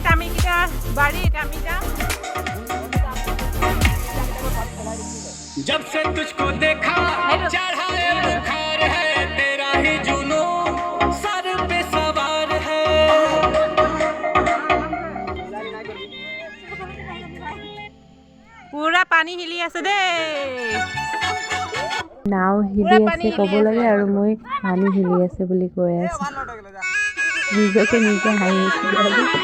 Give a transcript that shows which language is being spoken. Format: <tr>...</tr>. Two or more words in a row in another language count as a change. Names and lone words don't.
<as>আমি কেইটা বাৰীত আমি যাম।</as> <hi>जब से तुझको देखा चढ़ा है बुखार है तेरा ही जुनून सर पे सवार है।</hi> <as>পুৰা পানী হিলি আছে দেই। নাও হিলি আছে ক'ব লাগে আৰু মই পানী হিলি আছে বুলি কৈ আছো। নিজকে নিজে হাঁহি উঠিছে।</as>